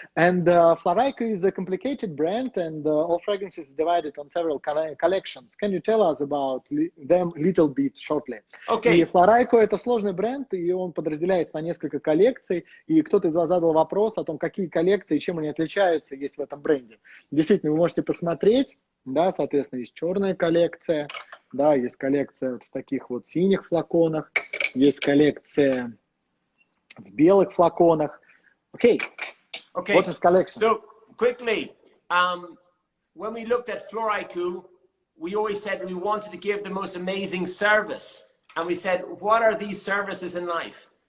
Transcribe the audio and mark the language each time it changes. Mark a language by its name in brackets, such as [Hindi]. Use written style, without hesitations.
[English] And Floraiku is a complicated brand, and all fragrances is divided on several collections. Can you tell us about them little bit shortly? Okay. [Russian] И Floraiku это сложный бренд, и он подразделяется на несколько коллекций, и кто-то из вас задал вопрос о том, какие коллекции, чем они отличаются, есть в этом бренде. Действительно, вы можете посмотреть, да, соответственно, есть черная коллекция, да, есть коллекция вот в таких вот синих флаконах, есть коллекция в белых флаконах. [English] Okay. What is collection? So quickly, when we looked at Floraiku, we always said we wanted to give the most amazing service, and we said, what are these services in life?